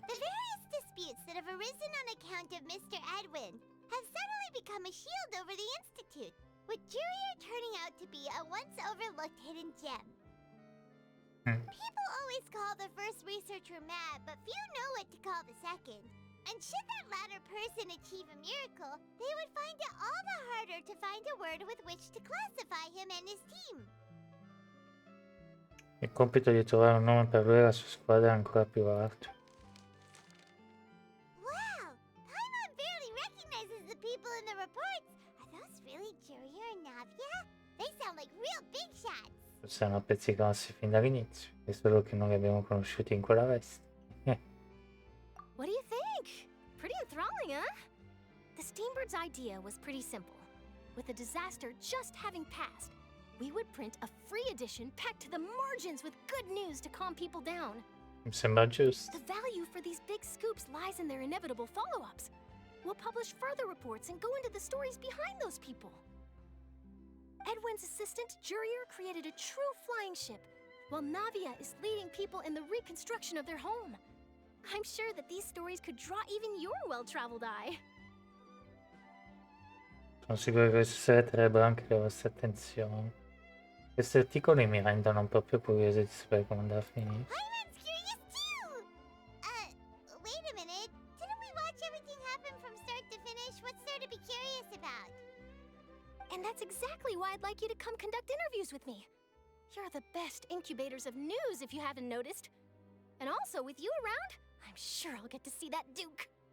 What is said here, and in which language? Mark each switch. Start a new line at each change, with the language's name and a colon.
English: The various disputes that have arisen on account of Mr. Edwin have suddenly become a shield over the Institute, with Jurier turning out to be a once overlooked hidden gem. People always call the first researcher mad, but few know what to call the second. And should that latter person achieve a miracle, they would find it all the harder to find a word with which to classify him and his team.
Italian: Il compito di trovare un nome per lui e la sua squadra è ancora più alto.
English: Wow! Paimon barely recognizes the people in the reports. Are those really Jurier and Navia? They sound like real big shots.
Italian: Siamo pezzicossi fin dall'inizio, è solo che non li abbiamo conosciuti in quella veste.
English: What do you think? Pretty enthralling, huh? The Steambird's idea was pretty simple. With the disaster just having passed, we would print a free edition packed to the margins with good news to calm people down.
Italian: Mi sembra giusto.
English: The value for these big scoops lies in their inevitable follow-ups. We'll publish further reports and go into the stories behind those people. Edwin's assistant, Jurier, created a true flying ship, while Navia is leading people in the reconstruction of their home. I'm sure that these stories could draw even your well-traveled eye.
Italian: Sono sicuro che susciterebbero anche le vostre attenzioni. Questi articoli mi rendono proprio curioso di sapere come andrà a finire.
English: Paimon's curious too! Wait a minute. Didn't we watch everything happen from start to finish? What's there to be curious about? And that's exactly why I'd like you to come conduct interviews with me. You're the best incubators of news, if you haven't noticed. And also, with you around, I'm sure I'll get to see that Duke.